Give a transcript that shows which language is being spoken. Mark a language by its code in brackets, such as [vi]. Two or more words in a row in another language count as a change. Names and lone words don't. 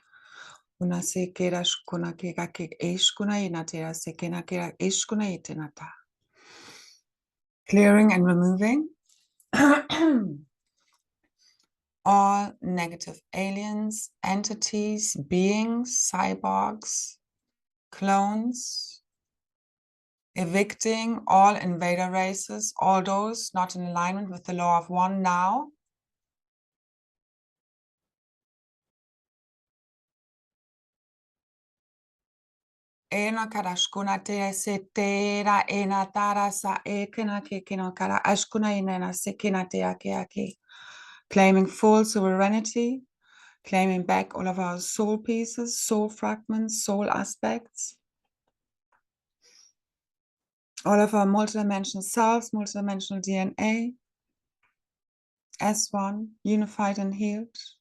[en] Clearing and removing all negative aliens, entities, beings, cyborgs, clones, evicting all invader races, all those not in alignment with the law of one now. Ena karashkuna te se tera ena tara sa ekena kekino kara ashkuna inena sekina te ake. Claiming full sovereignty, claiming back all of our soul pieces, soul fragments, soul aspects, all of our multidimensional selves, multidimensional DNA, as one, unified and healed.